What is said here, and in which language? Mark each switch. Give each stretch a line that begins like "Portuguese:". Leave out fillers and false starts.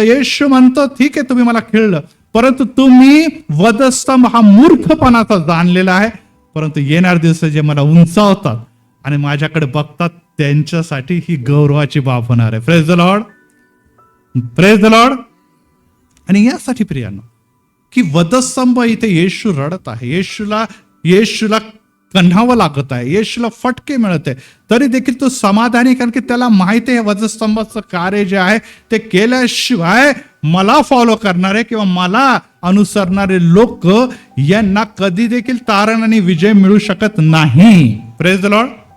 Marathi: येशू म्हणतो, ठीक आहे तुम्ही मला खेळलं, परंतु तुम्ही वधस्तंभ हा मूर्खपणाचा जाणलेला आहे, परंतु येणारे दिवस जे मला उंचावतात आणि माझ्याकडे बघतात त्यांच्यासाठी ही गौरवाची बाब होणार आहे.
English: Praise the lord, praise the lord.
Marathi: आणि यासाठी प्रियांनो, की वधस्तंभ इथे येशू रडत आहे, येशूला कन्हावं लागत आहे, येशूला फटके मिळत आहे, तरी देखील तो समाधानी, कारण की त्याला माहिती आहे वधस्तंभाचं कार्य जे आहे ते केल्याशिवाय मला फॉलो करणारे किंवा मला अनुसरणारे लोक यांना कधी देखील तारण आणि विजय मिळू शकत नाही.
English: Praise the lord.